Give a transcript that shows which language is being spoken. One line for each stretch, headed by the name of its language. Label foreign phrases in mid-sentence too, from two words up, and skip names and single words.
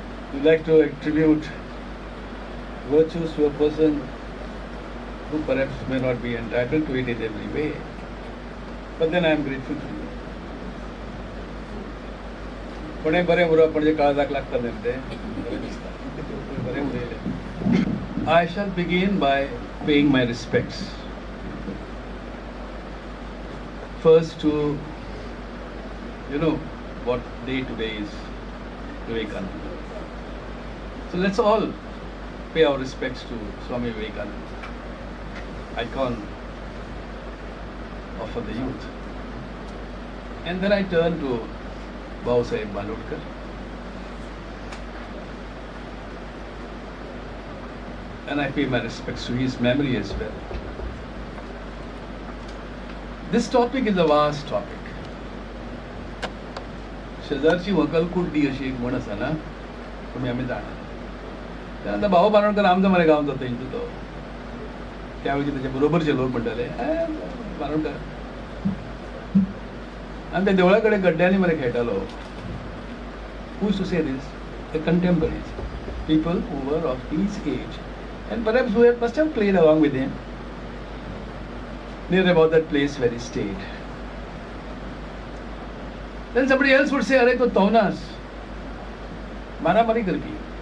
English: You like to attribute virtues to a person who perhaps may not be entitled to it in every way. But then I am grateful to you.
Konkani: पण बरे उरप म्हणजे काळजाक लागता ते बरे उरयले.
English: I shall begin by paying my respects. First to, what day today is, Vivekananda. So let's all pay our respects to Swami Vivekananda, icon of the youth. And then I turn to Bhausaheb Balodkar. And I pay my respects to his memory as well. This topic is a vast topic.
Konkani: शेजारची वकल कुड्डी अशी एक म्हण आसा ना, तुम्ही आम्ही जाणा. त्यानंतर भाऊ बांदोडकर आमचो मरे गांवचो थंयचो तो. त्यावेळी त्याच्या बरोबरचे लोक म्हणटाले बांदोडकर. आणि त्या देवळा कडेन गड्ड्यांनी मरे खेळटालो.
English: Who is to say this? The contemporaries, people who were of his age, and perhaps who must have played along with him near about that place where he stayed. Then somebody else would say,
Konkani: "Arey to taunas, mara-mari karki."